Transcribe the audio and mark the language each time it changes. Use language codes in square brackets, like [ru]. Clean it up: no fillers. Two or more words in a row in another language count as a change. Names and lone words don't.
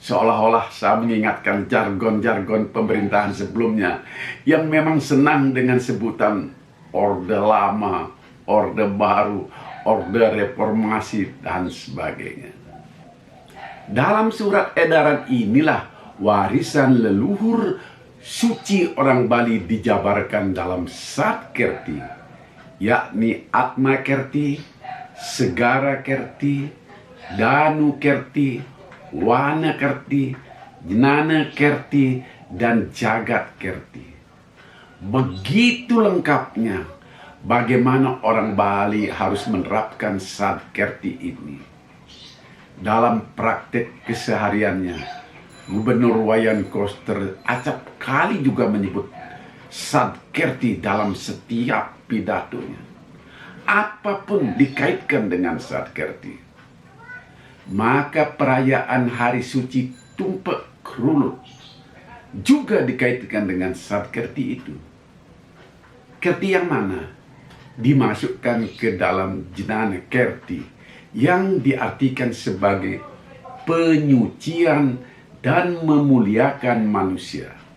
[id] Seolah-olah saya mengingatkan jargon-jargon pemerintahan sebelumnya yang memang senang dengan sebutan Orde Lama, Orde Baru, Orde Reformasi, dan sebagainya. Dalam surat edaran inilah warisan leluhur suci orang Bali dijabarkan dalam Satkerti, yakni Atma Kerti, Segara Kerti, Danu Kerti, Wana Kerti, Jnana Kerti, dan Jagat Kerti. Begitu lengkapnya bagaimana orang Bali harus menerapkan Satkerti ini. Dalam praktek kesehariannya, Gubernur Wayan Koster acap kali juga menyebut Satkerti dalam setiap pidatonya. Apapun dikaitkan dengan Satkerti. Maka perayaan hari suci Tumpek Kerulut juga dikaitkan dengan Satkerti itu. Kerti yang mana dimasukkan ke dalam Jnana Kerti yang diartikan sebagai penyucian dan memuliakan manusia.